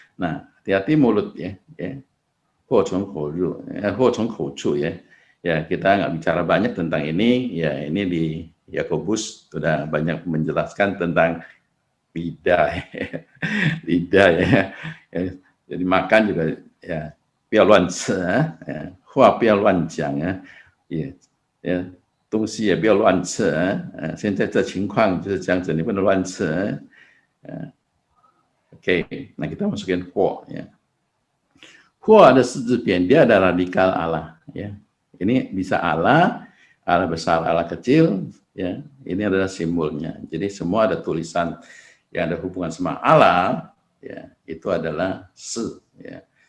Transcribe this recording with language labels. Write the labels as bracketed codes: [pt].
[id] Nah, hati-hati mulut, ya. Huo cong kou ru, huo cong kou cu, ya. Ya, kita nggak bicara banyak tentang ini, ya ini di Yakobus sudah banyak menjelaskan tentang lidah, lidah, ya. Jadi makan juga ya, [zh] 不要乱吃啊，话不要乱讲啊，东西也不要乱吃啊，现在这情况就是这样子，你不能乱吃啊。 [id] Oke, nah kita masukin huo, ya. Huo ada sejenis, dia adalah radikal Allah, ya. Ini bisa Allah, Allah besar, Allah kecil, ya. Ini adalah simbolnya. Jadi semua ada tulisan yang ada hubungan sama Allah, ya, itu adalah se, ya.